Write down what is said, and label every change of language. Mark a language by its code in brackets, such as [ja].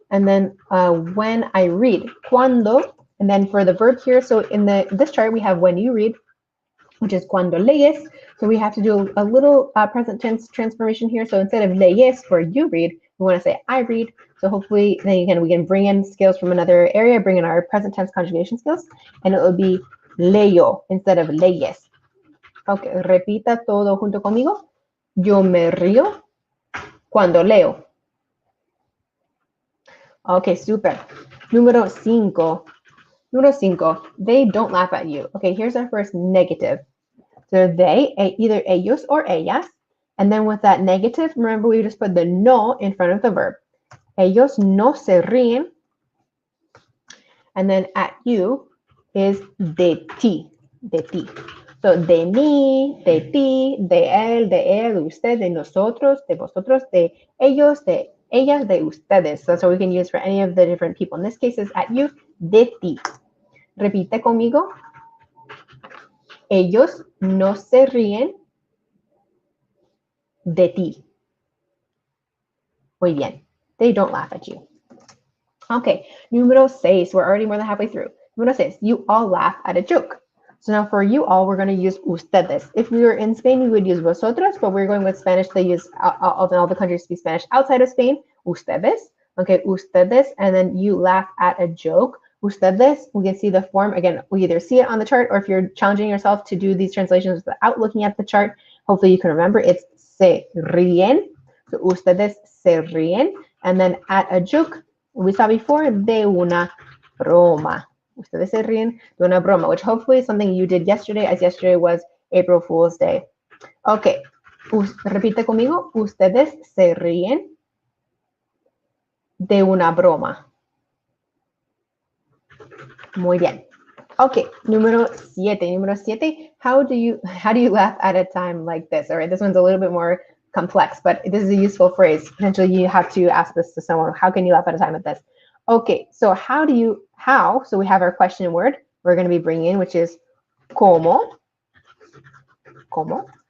[en] And then when I read, cuando. And then for the verb here, so in this chart, we have when you read, which is cuando leéis. So we have to do a little present tense transformation here. So instead of leéis for you read, we want to say I read. So hopefully then again, we can bring in skills from another area, bring in our present tense conjugation skills, and it will be leo instead of leéis. [es] Okay, repita todo junto conmigo. Yo me río cuando leo. Okay, super. Número 5. [en] Número 5, they don't laugh at you. Okay, here's our first negative. So they, either ellos or ellas. And then with that negative, remember we just put the no in front of the verb. [es] Ellos no se ríen. [en] And then at you is [es] de ti, de ti. So de mí, de ti, de él, de usted, de nosotros, de vosotros, de ellos, de ellas, de ustedes. [en] So that's what we can use for any of the different people. In this case, is at you, de ti. [es] Repite conmigo. Ellos no se ríen de ti. Muy bien. [en] They don't laugh at you. [es] Okay, número 6. [en] We're already more than halfway through. Número 6. You all laugh at a joke. So now for you all, we're going to use ustedes. If we were in Spain, we would use vosotras, but we're going with Spanish. They use all the countries speak Spanish outside of Spain. Ustedes. Okay, ustedes. And then you laugh at a joke. Ustedes, we can see the form. Again, we either see it on the chart, or if you're challenging yourself to do these translations without looking at the chart, hopefully you can remember it's se ríen. So [es] ustedes se ríen. [en] And then at a joke, we saw before, [es] de una broma. Ustedes se ríen de una broma, [en] which hopefully is something you did yesterday, as yesterday was April Fool's Day. [es] Okay, repite conmigo. Ustedes se ríen de una broma. Muy bien. Okay, número 7. [en] Número 7, how do you laugh at a time like this? All right, this one's a little bit more complex, but this is a useful phrase. Potentially you have to ask this to someone. How can you laugh at a time like this? Okay, so so we have our question word we're going to be bringing in, which is cómo. Cómo.